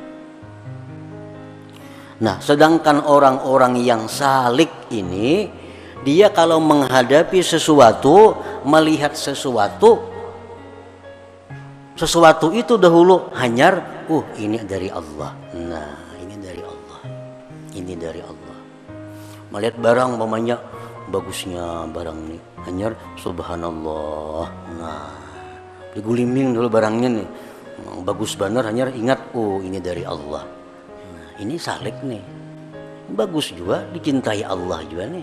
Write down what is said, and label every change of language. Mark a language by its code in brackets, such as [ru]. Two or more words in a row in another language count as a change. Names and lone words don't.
[bjn] Nah, sedangkan orang-orang yang salik ini, dia kalau menghadapi sesuatu, melihat sesuatu itu dahulu hanyar, ini dari Allah. [id] Nah, ini dari Allah. ini dari Allah. [bjn] Melihat barang umpamanya bagusnya barang ini, hanyar subhanallah. Nah, diguliming dulu barangnya nih, bagus benar, hanyar ingat, oh ini dari Allah. Nah, ini salik nih, bagus juga, dicintai Allah juga nih.